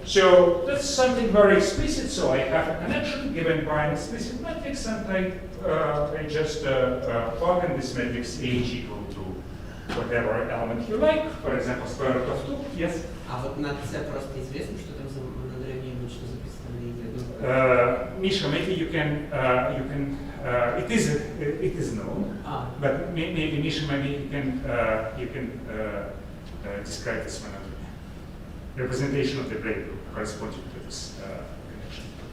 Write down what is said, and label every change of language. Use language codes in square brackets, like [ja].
[en] So that's something very explicit. So I have a connection given by an explicit matrix, and I just plug in this matrix H equal to whatever element you like. For example, square root of 2. Yes? [ru] А вот на C просто известно, что там за модулирование, что за представление? [en] Misha, maybe you can it is known, but maybe Misha, maybe you can describe this one. Representation of the braid group corresponding to this connection.